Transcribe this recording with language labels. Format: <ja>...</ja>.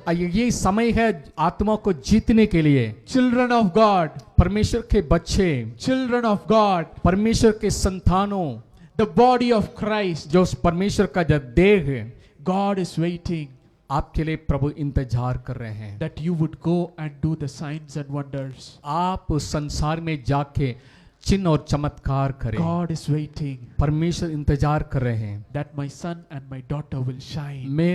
<hi>ये समय है आत्मा को जीतने के लिए।</hi> <en>Children of God,</en> <hi>परमेश्वर के बच्चे,</hi> <en>children of God,</en> <hi>परमेश्वर के संतानों,</hi> <en>the body of Christ,</en> <hi>जो उस परमेश्वर का जो देह है,</hi> <en>God is waiting</en> <hi>आपके लिए प्रभु इंतजार कर रहे हैं।</hi> <en>that you would go and do the signs and wonders.</en> <hi>आप संसार में जाके चिन्ह और चमत्कार करें।</hi> <en>God is waiting</en> <hi>परमेश्वर इंतजार कर रहे हैं।</hi> <en>that my son and my daughter will shine.</en>